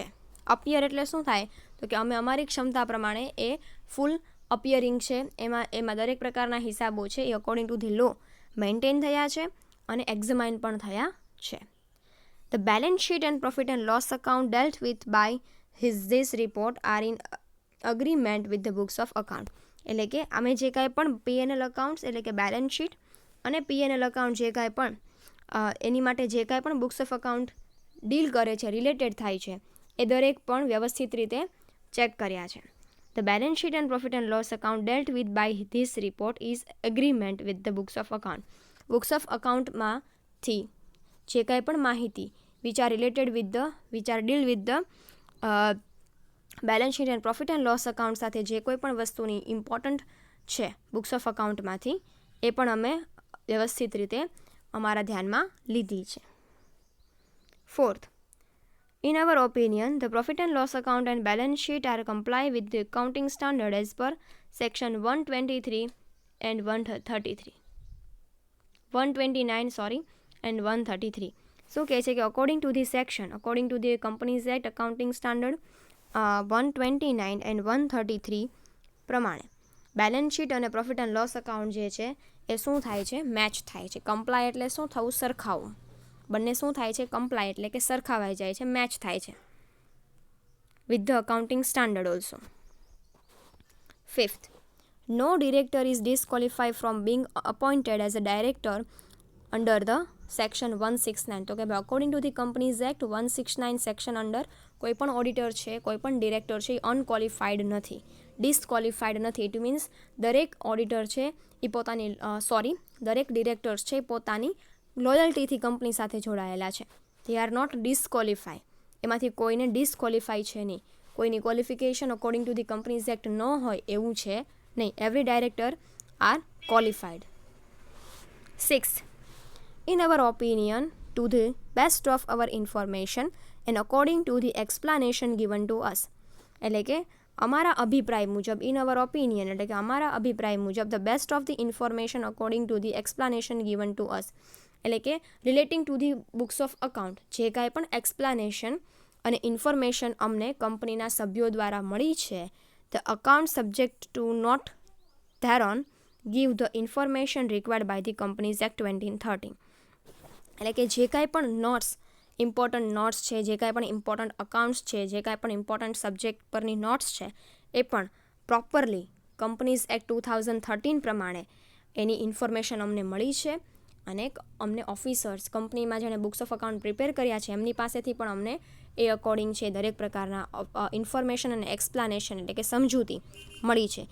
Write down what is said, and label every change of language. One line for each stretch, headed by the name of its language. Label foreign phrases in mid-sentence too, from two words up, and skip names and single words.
Gujarati: અપિયર એટલે શું થાય તો કે અમે અમારી ક્ષમતા પ્રમાણે એ
English: full appearing
Gujarati: છે, એમાં દરેક પ્રકારના હિસાબો છે એ
English: according to the law
Gujarati: મેન્ટેન થયા છે અને એક્ઝામાઇન પણ થયા છે.
English: The balance sheet and profit and loss account dealt with by this report are in agreement with the books of account.
Gujarati: એટલે કે અમે જે કાંઈ પણ
English: P&L accounts
Gujarati: એટલે કે
English: balance sheet
Gujarati: અને
English: P&L account
Gujarati: જે કાંઈ પણ એની માટે જે કાંઈ પણ
English: books of account deal
Gujarati: કરે છે, રિલેટેડ થાય છે, એ દરેક પણ વ્યવસ્થિત રીતે ચેક કર્યા છે.
English: The balance sheet and profit and loss account dealt with by this report is agreement with the books of account. books of accountમાંથી
Gujarati: જે કાંઈ પણ માહિતી
English: which are deal with the balance sheet and profit and loss account
Gujarati: સાથે જે કોઈ પણ વસ્તુની ઇમ્પોર્ટન્ટ છે
English: books of accountમાંથી,
Gujarati: એ પણ અમે વ્યવસ્થિત રીતે અમારા ધ્યાનમાં લીધી છે.
English: ફોર્થ, in our opinion, the profit and loss account and balance sheet are comply with the accounting standard as per section 123 and 133. 129 and 133.
Gujarati: શું કહે છે કે
English: according to the Companies Act accounting standard 129 and 133
Gujarati: પ્રમાણે
English: balance sheet
Gujarati: અને
English: profit and loss account
Gujarati: જે છે એ શું થાય છે, મેચ થાય છે. કમ્પ્લાય એટલે શું થવું, સરખાવવું. બંને શું થાય છે, કમ્પ્લાય એટલે કે સરખાવાઈ જાય છે, મેચ થાય છે
English: with the accounting standard also. ફિફ્થ, no director is disqualified from being appointed as a director under the સેક્શન 169.
Gujarati: તો કે ભાઈ
English: according to the Companies Act 169 section under
Gujarati: કોઈ પણ ઓડિટર છે, કોઈ પણ ડિરેક્ટર છે એ અનક્વોલિફાઈડ નથી, ડિસક્વોલિફાઈડ નથી.
English: it means
Gujarati: દરેક ઓડિટર છે એ દરેક ડિરેક્ટર્સ છે એ પોતાની લોયલ્ટીથી કંપની સાથે જોડાયેલા છે.
English: they are not disqualify,
Gujarati: એમાંથી કોઈને ડિસક્વોલિફાઈ છે નહીં, કોઈની ક્વોલિફિકેશન
English: according to the Companies Act
Gujarati: ન હોય એવું છે નહીં.
English: every director are qualified. સિક્સ, in our opinion, to the best of our information and according to the explanation given to us.
Gujarati: એટલે કે અમારા અભિપ્રાય મુજબ,
English: in our opinion
Gujarati: એટલે કે અમારા અભિપ્રાય મુજબ,
English: the best of the information according to the explanation given to us
Gujarati: એટલે કે
English: relating to the books of account
Gujarati: જે કાંઈ પણ એક્સપ્લાનેશન અને ઇન્ફોર્મેશન અમને કંપનીના સભ્યો દ્વારા મળી છે,
English: the account subject to not thereon give the information required by the Companies Act 2013.
Gujarati: એટલે કે જે કાંઈ પણ
English: important notes
Gujarati: છે, જે કાંઈ પણ
English: important accounts
Gujarati: છે, જે કાંઈ પણ
English: important subject
Gujarati: પરની નોટ્સ છે, એ પણ
English: properly Companies Act 2013
Gujarati: પ્રમાણે એની ઇન્ફોર્મેશન અમને મળી છે. અને અમને ઓફિસર્સ, કંપનીમાં જેણે
English: books of account prepare
Gujarati: કર્યા છે એમની પાસેથી પણ અમને એ અકોર્ડિંગ છે દરેક પ્રકારના ઇન્ફોર્મેશન અને એક્સપ્લાનેશન એટલે કે સમજૂતી મળી છે.